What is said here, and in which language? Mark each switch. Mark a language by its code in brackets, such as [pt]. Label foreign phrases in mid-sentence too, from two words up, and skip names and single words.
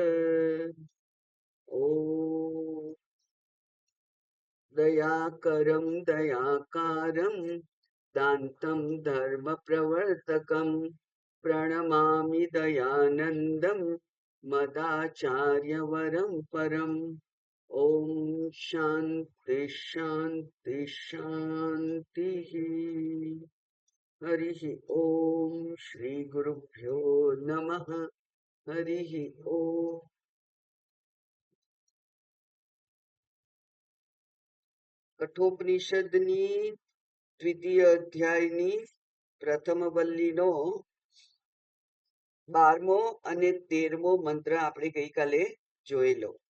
[sa] ॐ दयाकरं दयाकारं दान्तं धर्मप्रवर्तकं प्रणमामि दयानन्दं मदाचार्यवरं परम्। ॐ शान्ति शान्ति शान्तिः। हरिः ॐ श्री गुरुभ्यो नमः। हरिः ॐ। [gu] કઠોપનિષદની દ્વિતીય અધ્યાયની પ્રથમ વલ્લીનો 12મો અને 13મો મંત્ર આપણે ગઈકાલે જોયેલો.